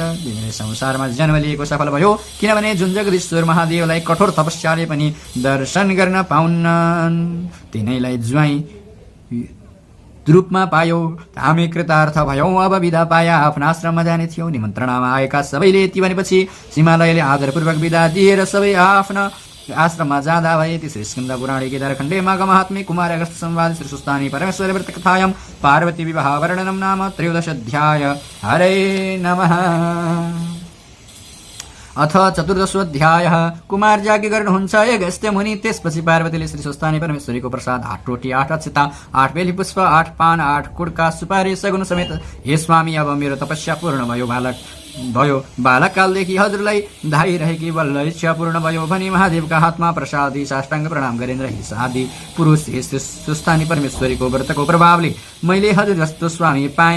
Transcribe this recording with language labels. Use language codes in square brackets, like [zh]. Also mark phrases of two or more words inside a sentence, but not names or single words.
[ne] तिमीले संसारमा जन्म लिएको सफल भयो, किनभने जुन जगदीश्वर महादेवलाई कठोर तपस्याले पनि दर्शन गर्न पाउन्नन् तिनैलाई ज्वाइँ रूपमा पायौ। हामी कृतार्थ भयौं, अब विदा पाया आफ्ना आश्रममा जाने थियौ। निमन्त्रणामा आएका सबैले यति भनेपछि हिमालयले आदरपूर्वक विदा दिएर सबै आफ्ना आश्रममा जाँदा भए। [sa] श्री स्कन्द पुराणे केदारखण्डे माघ महात्म्ये कुमार अगस्त संवाद श्री सुस्तानी परमेश्वर व्रत कथायां पार्वती विवाह वर्णनम नाम 13 अध्याय। हरे नमः। अथ 14 अध्यायः [ne] कुमार याज्ञ गर्नुहुन्छ अगस्त्य मुनि। त्यसपछि पार्वतीले श्री सुस्तानी परमेश्वरीको प्रसाद 8 रोटी 8 अक्षता 8 बेली पुष्प 8 पान 8 कुडका सुपारी सगुन समेत हे स्वामी अब मेरो तपस्या पूर्ण भयो। बालककालदेखि हजुरलाई धाइरहेकी बल्ल इच्छा पूर्ण भयो भनी महादेवका हातमा प्रसादी साष्टाङ्ग प्रणाम गरेन्द्र हिस आदि पुरुष सुस्तानी परमेश्वरीको व्रतको प्रभावले मैले हजुर जस्तो स्वामी पाएँ।